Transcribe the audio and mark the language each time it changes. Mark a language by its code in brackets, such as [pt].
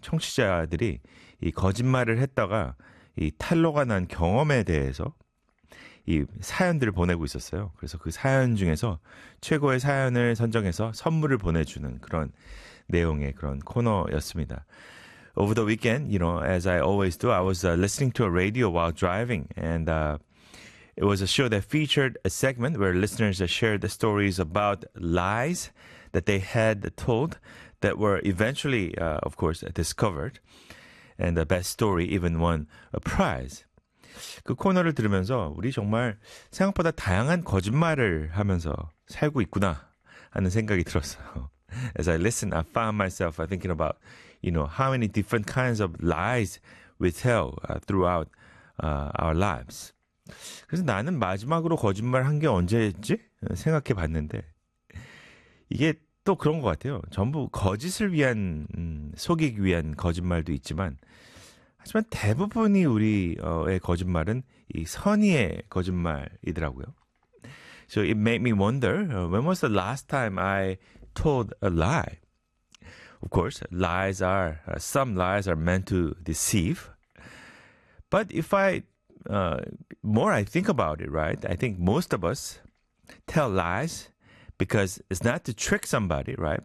[ko] 청취자들이 이 거짓말을 했다가 이 탈로가 난 경험에 대해서 이 사연들을 보내고 있었어요. 그래서 그 사연 중에서 최고의 사연을 선정해서 선물을 보내주는 그런 내용의 그런 코너였습니다. [en] Over the weekend, you know, as I always do, I was listening to a radio while driving, and it was a show that featured a segment where listeners shared the stories about lies that they had told that were eventually, of course, discovered. And the best story even won a prize. [ko] 그 코너를 들으면서 우리 정말 생각보다 다양한 거짓말을 하면서 살고 있구나 하는 생각이 들었어요. As I listened, I found myself thinking about, you know, how many different kinds of lies we tell throughout our lives. 그래서 나는 마지막으로 거짓말 한 게 언제였지? 생각해 봤는데 이게 또 그런 것 같아요. 전부 거짓을 위한, 속이기 위한 거짓말도 있지만 하지만 대부분이 우리의 거짓말은 이 선의의 거짓말이더라고요. [en] So it made me wonder, when was the last time I told a lie? Of course, lies are, some lies are meant to deceive. But if I, more I think about it, right, I think most of us tell lies because it's not to trick somebody, right?